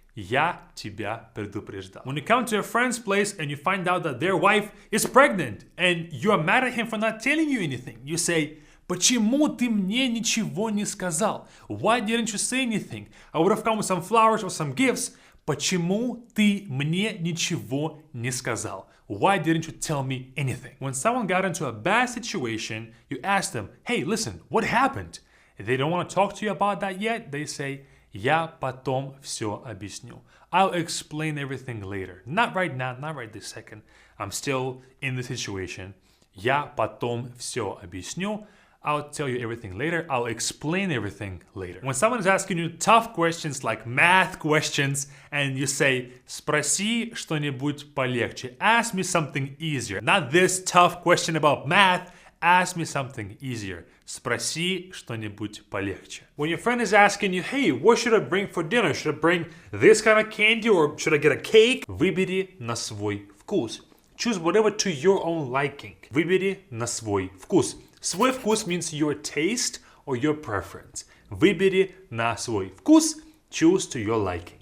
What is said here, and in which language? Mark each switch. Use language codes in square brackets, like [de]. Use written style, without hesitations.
[ru] Я тебя предупреждал. [en] When you come to a friend's place and you find out that their wife is pregnant and you're mad at him for not telling you anything, you say, [ru] почему ты мне ничего не сказал? [en] Why didn't you say anything? I would have come with some flowers or some gifts. [ru] Почему ты мне ничего не сказал? [en] Why didn't you tell me anything? When someone got into a bad situation, you ask them, hey, listen, what happened? If they don't want to talk to you about that yet, they say, [ru] я потом все объясню. [en] I'll explain everything later. Not right now, not right this second. I'm still in the situation. [ru] Я потом все объясню. [en] I'll tell you everything later. I'll explain everything later. When someone is asking you tough questions like math questions and you say, [ru] спроси что-нибудь полегче. [en] Ask me something easier. Not this tough question about math. Ask me something easier. [ru] Спроси что-нибудь полегче. [en] When your friend is asking you, hey, what should I bring for dinner? Should I bring this kind of candy or should I get a cake? [ru] Выбери на свой вкус. [en] Choose whatever to your own liking. [ru] Выбери на свой вкус. [en] Свой вкус means your taste or your preference. [ru] Выбери на свой вкус. [en] Choose to your liking.